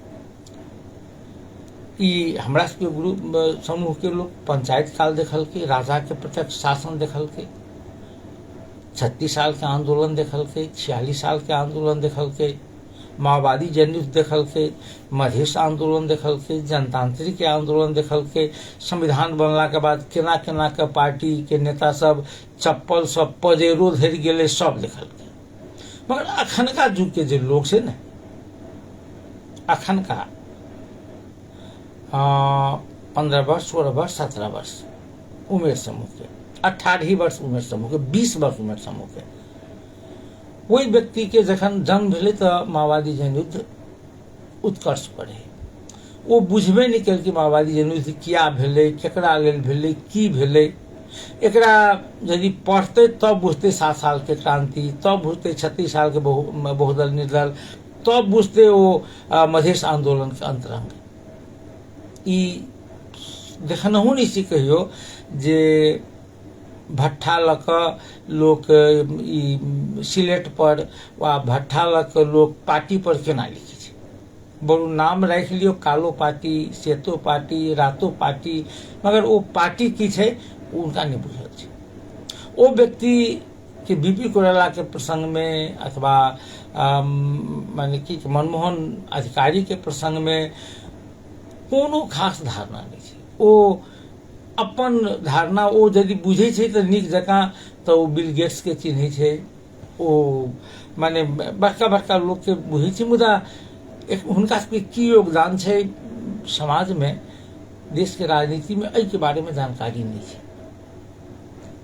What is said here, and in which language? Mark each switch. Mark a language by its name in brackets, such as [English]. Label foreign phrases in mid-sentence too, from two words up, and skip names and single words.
[Maithili] ई हमरा सबके ग्रुप समूह के लोग पंचायत काल देखलकै, राजा के प्रत्यक्ष शासन देखलकै, 36 साल के आंदोलन देखलकै, 46 साल के आंदोलन देखलकै, माओवादी जनयुद्ध देखलकै, मधेश आंदोलन देखलकै, जनतांत्रिक के आंदोलन देखलकै, संविधान बनला के बाद केना केना के पार्टी के नेता सब चप्पल सब पजेरो धरि गेलै, सब देखलकै। मगर अखनका युग के जे लोग छै ने, अखनका 15 वर्ष, 16 वर्ष, 17 वर्ष [Nepali] उमेर समूह [Maithili] के, 18 वर्ष [Nepali] उमेर समूह [Maithili] के, 20 वर्ष [Nepali] उमेर समूह [Maithili] के, ओहि व्यक्ति के जखन जन्म भेलै तऽ माओवादी जनयुद्ध उत्कर्ष पर है। ओ बुझबे नहीं केलकै माओवादी जनयुद्ध किया भेलै, केकरा लेल भेलै, की भेलै। एकरा यदि पढ़तै तब बुझतै 7 साल के क्रांति, तब बुझतै 36 साल के बहुदल निर्दल, तब बुझतै ओ मधेश आंदोलन के अंतरंग। ई देखनहु नहीं सी कहियो जे भट्ठा लऽ कऽ लोक ई सिलेट पर वा भट्ठा लऽ कऽ लोक पार्टी पर केना लिखै छै। बड़ू नाम राखि लियौ, कालो पार्टी, श्वेतो पार्टी, रातो पार्टी, मगर ओ पार्टी की छै उनका नहीं बुझल छै। ओ व्यक्ति के बीपी कोयराला के प्रसंग में अथवा माने कि मनमोहन अधिकारी के प्रसंग में कोनो खास धारणा नहीं छै। ओ अपन धारणा ओ यदि बुझे छै तऽ नीक जकाँ, तऽ ओ बिल गेट्स के चिन्है छै, ओ माने बड़का बड़का लोग के बुझे छै, मुदा हुनका सबके की योगदान छै समाज में, देश के राजनीति में, एहि के बारे में जानकारी नहीं छै।